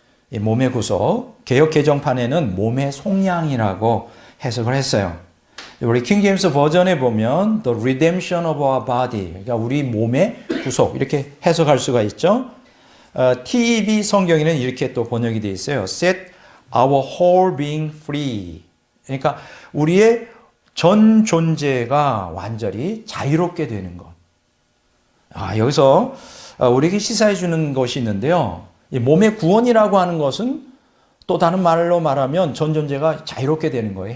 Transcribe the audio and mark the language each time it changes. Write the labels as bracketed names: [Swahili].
[Korean] 이 몸의 구속, 개역 개정판에는 몸의 속량이라고 해석을 했어요. 우리 킹제임스 버전에 보면 [English] The redemption of our body, [Korean] 그러니까 우리 몸의 구속 이렇게 해석할 수가 있죠. TEV 성경에는 이렇게 또 번역이 되어 있어요. [English] Set our whole being free. [Korean] 그러니까 우리의 전 존재가 완전히 자유롭게 되는 것. 여기서 우리에게 시사해 주는 것이 있는데요. 이 몸의 구원이라고 하는 것은 또 다른 말로 말하면 전 존재가 자유롭게 되는 거예요.